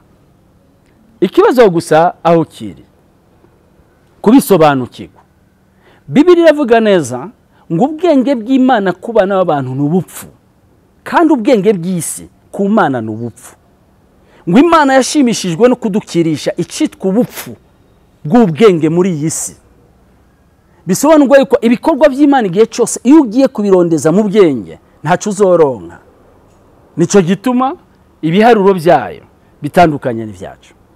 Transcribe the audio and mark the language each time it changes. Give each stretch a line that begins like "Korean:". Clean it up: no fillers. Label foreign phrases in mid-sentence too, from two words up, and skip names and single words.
Rundi: Ikibazo gusa aho kiri kubisobanukirwa. Bibiliya iravuga neza ngo ubwenge bw'Imana kubana n'abantu n'ubupfu, kandi ubwenge bw'isi ku Mana n'ubupfu. Ngo Imana yashimishijwe no kudukirisha icitwa ubupfu bw'ubwenge muri iyi si. Bisobanurwa yuko ibikorwa by'Imana igihe cyose iyo ugiye kubirondeza mu bwenge ntacu uzoronka. Nico gituma ibiharuro byayo bitandukanye n'ivyacu.